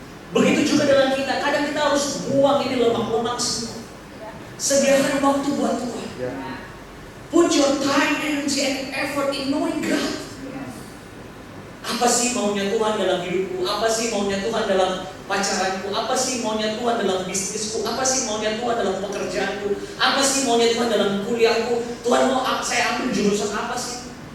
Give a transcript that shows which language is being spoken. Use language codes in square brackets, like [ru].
[id] Begitu juga dengan kita, kadang kita harus buang ini lemak-lemak semua. Sediakan waktu buat Tuhan. Ya. [en] Put your time, energy, and effort in knowing God. [id] Apa sih maunya Tuhan dalam hidupku? Apa sih maunya Tuhan dalam pacaranku? Apa sih maunya Tuhan dalam bisnisku? Apa sih maunya Tuhan dalam pekerjaanku? Apa sih maunya Tuhan dalam kuliahku? Tuhan mau saya ambil jurusan apa sih?